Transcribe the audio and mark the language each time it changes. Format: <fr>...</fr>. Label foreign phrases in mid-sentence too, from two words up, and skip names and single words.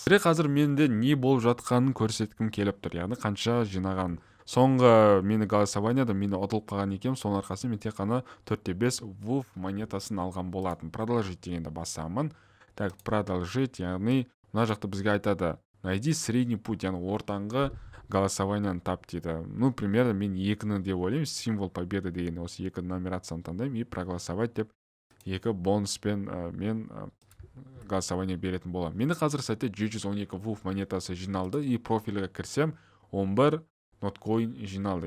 <kk>Қазір менде не болып жатқанын көрсеткім келіп тұр, яғни қанша жинаған. Соңғы мені голосованияда мені ұтылып қалған екем, соның арқасында мен тек қана 4-5 WUF монетасын алған болатын. Продолжить дегенді басамын. Так, продолжить, яғни мына жақта бізге айтады:</kk> <ru>найди средний путь,</ru> <kk>яғни ортаңғы голосованияны тап дейді.</kk> <ru>Ну, примерно</ru> <kk>мен 2-ні деп ойлаймын,</kk> <ru>символ победы</ru> <kk>деген осы 2 номерацияны таңдаймын</kk> <ru>и проголосовать</ru> <kk>деп 2 бонуспен мен голосование беретін боламын. Мені қазір сәтте 712 WUF монетасы жиналды и профильге кірсем 11 ноткоин жиналды.</kk>